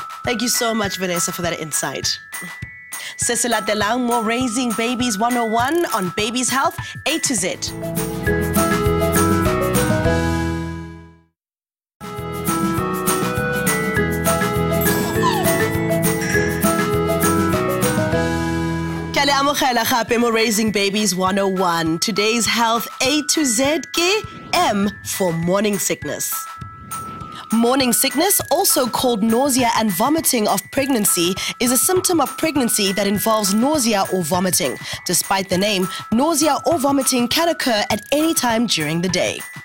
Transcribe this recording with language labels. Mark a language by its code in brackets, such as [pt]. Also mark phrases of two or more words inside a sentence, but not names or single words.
[en] Thank you so much, Vanessa, for that insight. Sisila Delang, more Raising Babies 101 on babies' health, A to Z. [tn] Kale amogela gape mo Raising Babies 101. [en] Today's health, A to Z, ke M for morning sickness. Morning sickness, also called nausea and vomiting of pregnancy, is a symptom of pregnancy that involves nausea or vomiting. Despite the name, nausea or vomiting can occur at any time during the day.